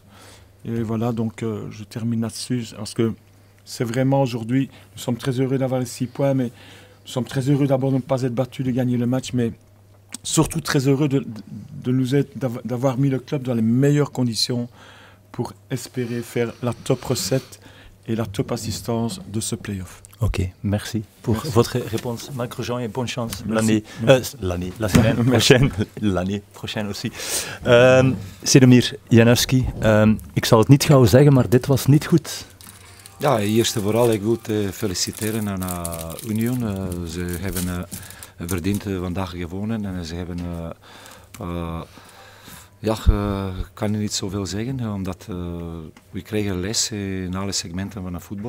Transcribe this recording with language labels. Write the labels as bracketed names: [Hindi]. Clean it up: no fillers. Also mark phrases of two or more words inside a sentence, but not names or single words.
[French] Et voilà, donc je termine là-dessus. Parce que c'est vraiment aujourd'hui, nous sommes très heureux d'avoir les 6 points, mais nous sommes très heureux d'abord de ne pas être battus, de gagner le match, mais surtout très heureux d'avoir mis le club dans les meilleures conditions pour espérer faire la top recette et la top assistance de ce play-off. Ok, merci pour votre réponse. Marc Grosjean et bonne chance la semaine prochaine. L'année prochaine aussi. [Dutch] Sedomir Janevski, ik zal het niet gauw zeggen, maar dit was niet goed. Ja, eerst en vooral ik wil feliciteren aan Union. Ze hebben verdiend vandaag gewonnen en ze hebben... ik kan niet zoveel zeggen, omdat we kregen les in alle segmenten van het voetbal.